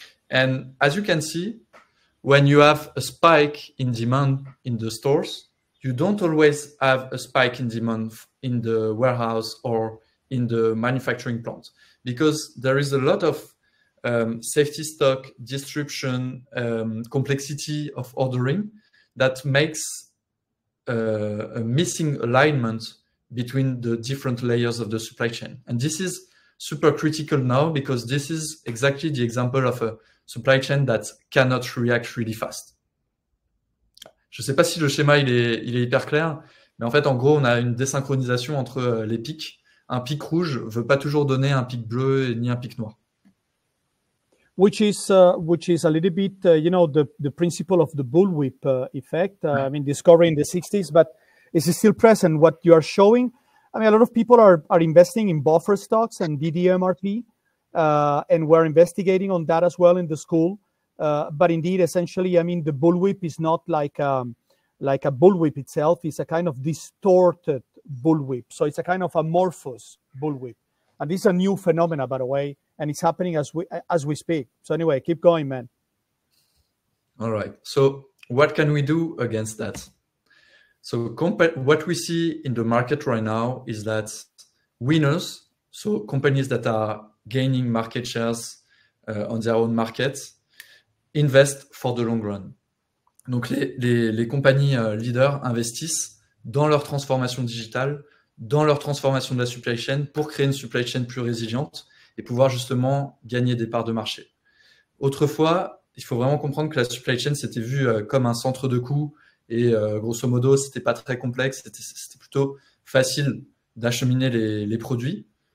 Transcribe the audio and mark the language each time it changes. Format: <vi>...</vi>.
<en>And as you can see, when you have a spike in demand in the stores, you don't always have a spike in demand in the warehouse or in the manufacturing plant, because there is a lot of safety stock, distribution, complexity of ordering that makes a missing alignment between the different layers of the supply chain. And this is super critical now, because this is exactly the example of a supply chain that cannot react really fast.</en> <fr>Je ne sais pas si le schéma il est hyper clair, mais en fait, en gros, on a une désynchronisation entre les pics. Un pic rouge ne veut pas toujours donner un pic bleu ni un pic noir.</fr> <en>Which is a little bit, the principle of the bullwhip effect. I mean, discovered in the 60s, but it's still present. What you are showing, I mean, a lot of people are investing in buffer stocks and DDMRT, and we're investigating on that as well in the school. But indeed, essentially, I mean, the bullwhip is not like like a bullwhip itself is a kind of distorted bullwhip. So it's a kind of amorphous bullwhip. And this is a new phenomenon, by the way, and it's happening as we speak. So anyway, keep going, man. All right. So what can we do against that? So what we see in the market right now is that winners, so companies that are gaining market shares on their own markets, invest for the long run.</en> <fr>Donc les compagnies leaders investissent dans leur transformation digitale, dans leur transformation de la supply chain pour créer une supply chain plus résiliente et pouvoir justement gagner des parts de marché. Autrefois, il faut vraiment comprendre que la supply chain c'était vu comme un centre de coûts et grosso modo, c'était pas très complexe, c'était plutôt facile d'acheminer les produits.</fr>